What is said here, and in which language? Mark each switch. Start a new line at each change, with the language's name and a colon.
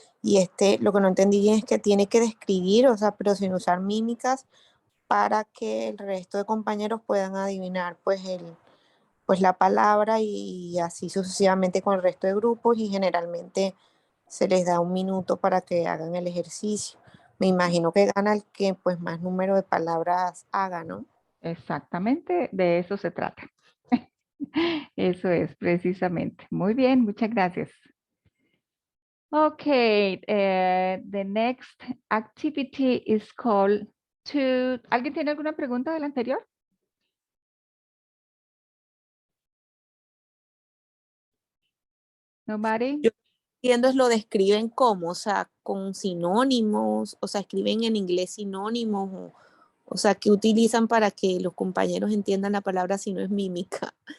Spanish: Y lo que no entendí bien es que tiene que describir, o sea, pero sin usar mímicas para que el resto de compañeros puedan adivinar pues la palabra y así sucesivamente con el resto de grupos y generalmente se les da 1 minuto para que hagan el ejercicio. Me imagino que gana el que pues más número de palabras haga, ¿no? Exactamente, de eso se trata. Eso es, precisamente. Muy bien, muchas gracias.
English: Okay, the next activity is called to...
Spanish: ¿Alguien tiene alguna pregunta del anterior?
English: Nobody?
Spanish: Yo entiendo es lo describen como, o sea, con sinónimos, o sea, escriben en inglés sinónimos, o sea, que utilizan para que los compañeros entiendan la palabra si no es mímica.